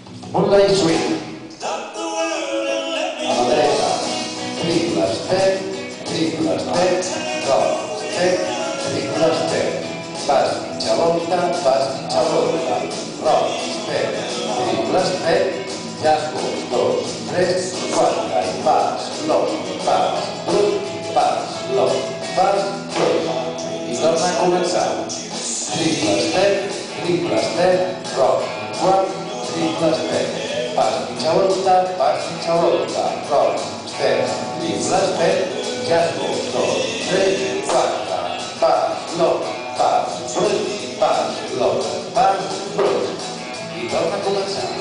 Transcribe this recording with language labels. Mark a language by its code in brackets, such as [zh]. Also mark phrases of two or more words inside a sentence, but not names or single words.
[ca] Moonlight Swing. A la dreta, [en] triple step, rock, step, triple step. [ca] Pas mitja volta, [en] rock, step, triple step, jazz, 2, 3, 4, [ca] i pas, [en] lock, brut, lock, brut. [ca] I torna a començar. [en] Triple step, rock, quart, triple step. [ca] Pas mitja volta, [en] rock, step, triple step, jazz, 2, 3, 4, pas, lock, [ca] brut, i torna a començar.